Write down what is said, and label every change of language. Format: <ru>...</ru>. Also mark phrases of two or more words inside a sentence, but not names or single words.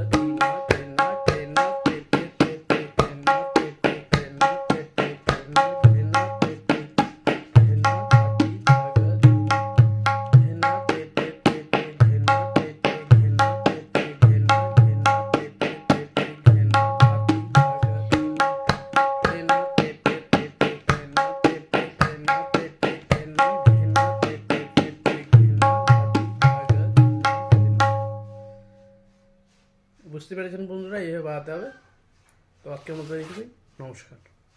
<bn>দিনা ঘেনা ঘেনা তেতে তেতে ঘেনা তেতে ঘেনা তেতে ঘেনা ঘেনা তেতে ঘেনা হাতি ভাগা দিনা ঘেনা তেতে তেতে ঘেনা তেতে ঘেনা তেতে ঘেনা ঘেনা তেতে তেতে ঘেনা হাতি ভাগা দিনা ঘেনা তেতে তেতে ঘেনা তেতে ঘেনা তেতে ঘেনা ঘেনা তেতে তেতে ঘেনা হাতি ভাগা দিনা ঘেনা। বুঝতে পেরেছেন বন্ধুরা, এইভাবে বাড়াতে হবে। তো আজকের মতো এইটুকুই, নমস্কার।</bn>